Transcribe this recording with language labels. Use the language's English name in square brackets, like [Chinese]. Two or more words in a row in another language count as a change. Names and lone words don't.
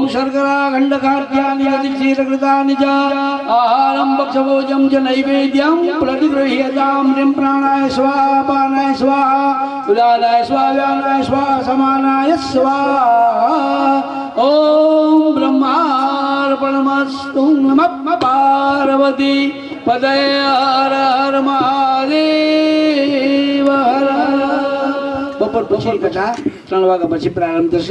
[Sanskrit] शर्करा खण्डकार्याणि अतिक्षीरकृतानि च आहारं भक्षभोजं च नैवेद्यं प्रतिगृह्यतां ह्रीं प्राणाय स्वाहा अपानाय स्वाहा उदानाय स्वाहा व्यानाय स्वाहा समानाय स्वाहा ॐ ब्रह्मार्पणमस्तु नमः पार्वती पदय हर हर महादेव हर हर. [Gujarati] બપોર પછી કથા 3 વાગ્યા પછી પ્રારંભ થશે.